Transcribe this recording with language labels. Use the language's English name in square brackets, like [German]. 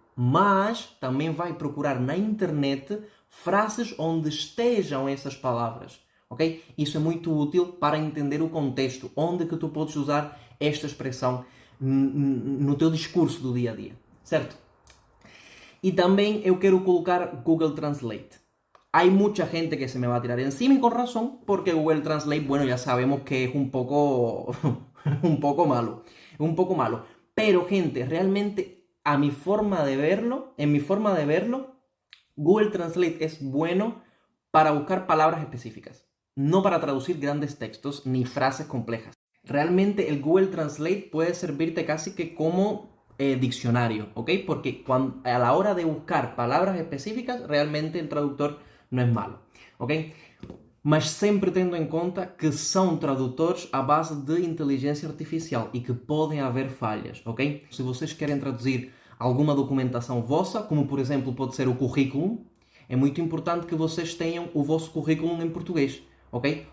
[Portuguese] Mas também vai procurar na internet frases onde estejam essas palavras, ok? Isso é muito útil para entender o contexto, onde que tu podes usar esta expressão no teu discurso do dia a dia, certo? E também eu quero colocar Google Translate. [Spanish] Hay mucha gente que se me va a tirar encima y con razón, porque Google Translate, bueno, ya sabemos que es un poco malo. Pero, gente, realmente, en mi forma de verlo, Google Translate es bueno para buscar palabras específicas, no para traducir grandes textos ni frases complejas. Realmente el Google Translate puede servirte casi que como diccionario, ¿ok? Porque a la hora de buscar palabras específicas, realmente el traductor no es malo, ¿ok? [Portuguese] Mas sempre tendo em conta que são tradutores à base de inteligência artificial e que podem haver falhas, ok? Se vocês querem traduzir alguma documentação vossa, como por exemplo pode ser o currículo, é muito importante que vocês tenham o vosso currículo em português, ok?